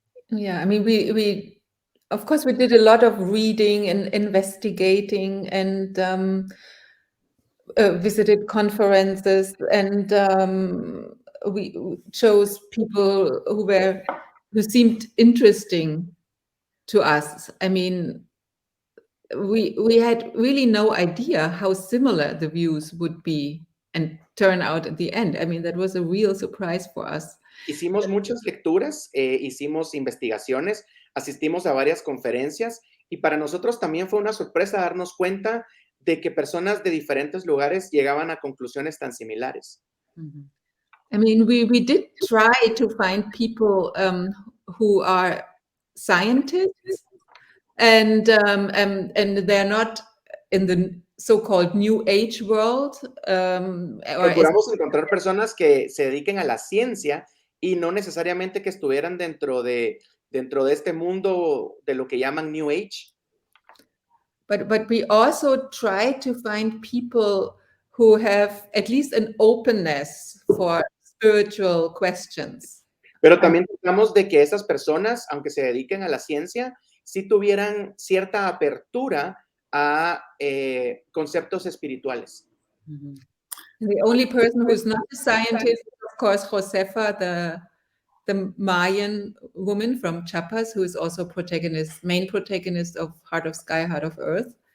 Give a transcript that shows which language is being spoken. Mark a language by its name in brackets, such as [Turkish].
[English] Yeah, I mean, we of course we did a lot of reading and investigating, and visited conferences, and we chose people who seemed interesting to us. I mean, we had really no idea how similar the views would be and turn out at the end. I mean, that was a real surprise for us. [Spanish] Hicimos muchas lecturas, hicimos investigaciones, asistimos a varias conferencias y para nosotros también fue una sorpresa darnos cuenta de que personas de diferentes lugares llegaban a conclusiones tan similares. [English] I mean, we did try to find people who are scientists, and they're not in the so-called New Age world. [Spanish] Procuramos encontrar personas que se dediquen a la ciencia y no necesariamente que estuvieran dentro de este mundo de lo que llaman New Age. [English] But we also try to find people who have at least an openness for spiritual questions. [Spanish] Pero también tratamos de que esas personas, aunque se dediquen a la ciencia, sí tuvieran cierta apertura a conceptos espirituales. [English] The only person who's not a scientist is, of course, Josefa, the Mayan woman from Chiapas, who is also main protagonist of Heart of Sky, Heart of Earth.